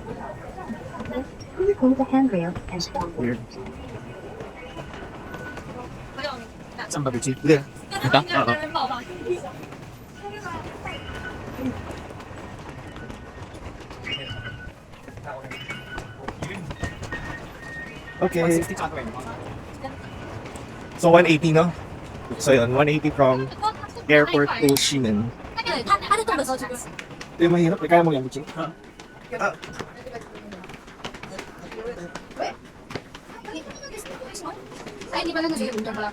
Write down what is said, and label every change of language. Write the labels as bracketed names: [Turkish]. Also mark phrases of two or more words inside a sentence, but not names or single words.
[English] Hold the handrail and Weird. [Filipino] Saan ba, Bichi? [English] There. [Filipino] Ito? Oo. [English] Okay. So 180 no? So yun, 180 from airport to Ximen. [Chinese] 对他在动的时候就 [Filipino] Ito yung mahirap. Kaya mo yan, Bichi? Ah. Ay, di ba lang nagiging punta pala?